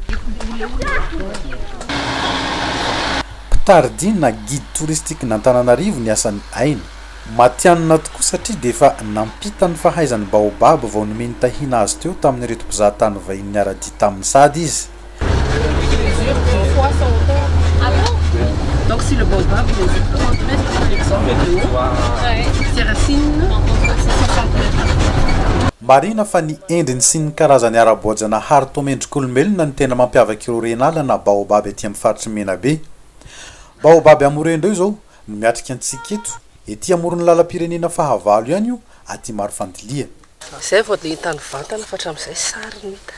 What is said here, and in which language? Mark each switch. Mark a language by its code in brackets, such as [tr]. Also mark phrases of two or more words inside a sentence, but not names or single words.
[mg] Mpitardina [fr] guide touristique [mg] n'Antananarivo ny asan'ny Aina. Matianina tokoa satria dia efa nampita ny fahaizany Baobab vao nomeny tahina azy teo tamin'ny reto mpizahatany vahiny niara-dia tamin'ny sady izy. [fr] Donc si le Baobab il est 30 mètres par exemple de haut, ses racines c'est 60 mètres. [mg] Marina fa ny endriny sy ny karazany ara-boajana hary tomendrik'olombelona ny tena mampiavaka ireo renala na Baobab ety amin'ny faritry Menabe. Baobab amorendreo izao no miatrika antsika eto ety amoron'ny lalam-pirenena fahavalo ihany io aty maro fandilia. Izay vao dia hitany vatana fa hatramin'izay sary ny hita.